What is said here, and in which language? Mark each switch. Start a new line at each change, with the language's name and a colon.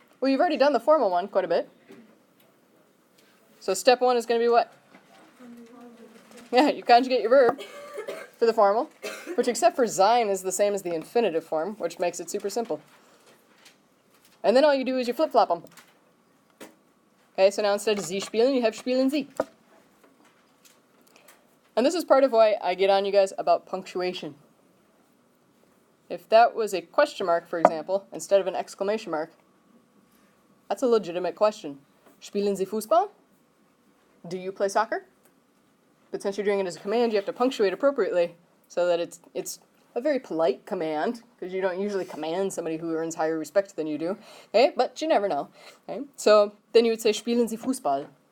English: Well, you've already done the formal one quite a bit. So step one is going to be what? Yeah, you conjugate your verb for the formal, which except for sein is the same as the infinitive form, which makes it super simple. And then all you do is you flip-flop them. Okay, so now instead of
German: Sie spielen,
English: you have
German: spielen Sie.
English: And this is part of why I get on you guys about punctuation. If that was a question mark, for example, instead of an exclamation mark, that's a legitimate question.
German: Spielen Sie Fußball?
English: Do you play soccer? But since you're doing it as a command, you have to punctuate appropriately so that it's a very polite command, because you don't usually command somebody who earns higher respect than you do. Okay? But you never know. Okay? So then you would say,
German: Spielen Sie Fußball?